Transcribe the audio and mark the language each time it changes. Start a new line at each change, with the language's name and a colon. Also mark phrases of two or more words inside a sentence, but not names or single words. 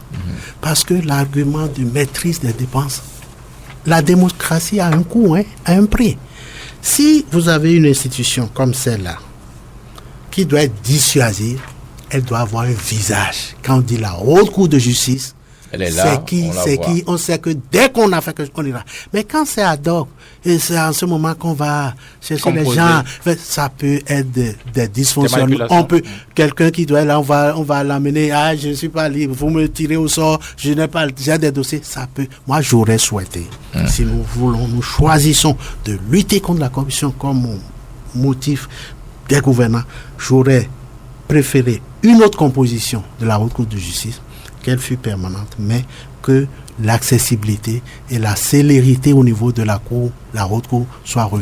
French: Parce que l'argument de maîtrise des dépenses, la démocratie a un coût, a un prix. Si vous avez une institution comme celle-là, qui doit être dissuasive, elle doit avoir un visage. Quand on dit la haute cour de justice, Elle est là, on sait que dès qu'on a fait quelque chose, on ira. Mais quand c'est
Latin: ad hoc,
French: et c'est en ce moment qu'on va chercher les gens, ça peut être des dysfonctionnements. On peut, quelqu'un qui doit être là, on va l'amener, je ne suis pas libre, vous me tirez au sort, j'ai des dossiers, ça peut. Moi, j'aurais souhaité, si nous choisissons de lutter contre la corruption comme motif des gouvernants, j'aurais préféré une autre composition de la Haute Cour de justice, qu'elle fût permanente, mais que l'accessibilité et la célérité au niveau de la Cour, la Haute Cour, soit revue.